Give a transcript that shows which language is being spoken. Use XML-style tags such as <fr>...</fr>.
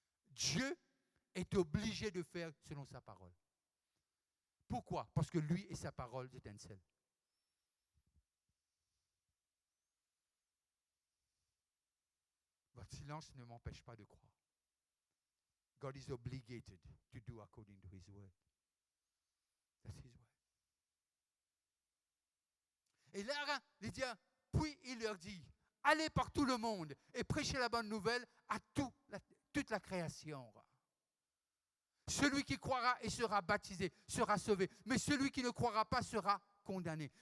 <fr>Dieu est obligé de faire selon sa parole. Pourquoi? Parce que lui et sa parole, c'est un seul. Votre silence ne m'empêche pas de croire.</fr> <en>God is obligated to do according to his word. That's his word.</en> <fr>Et là, il dit, puis il leur dit, allez par tout le monde et prêchez la bonne nouvelle à toute la création. Celui qui croira et sera baptisé sera sauvé, mais celui qui ne croira pas sera condamné.</fr>